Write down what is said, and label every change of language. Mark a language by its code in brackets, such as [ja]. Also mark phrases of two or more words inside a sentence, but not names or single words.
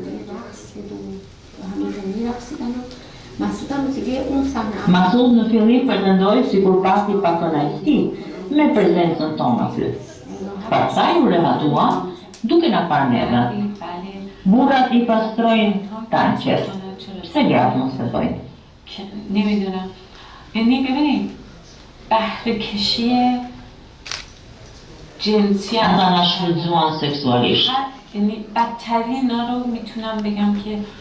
[sq] Masud në fillim pretendoi sikur pati pak kënaqësi me prezencën tonë aty. Pastaj u rehatua duke na parë neve. [fa] بله [sq] Burrat i pastrojnë tanqet. Pse gratë mos e bëjnë? [fa] نمیدونم یعنی ببینید بهره کشی جنسی [sq] Ata na shfrytzuan seksualisht. [fa] یعنی بدترین اینا رو میتونم بگم که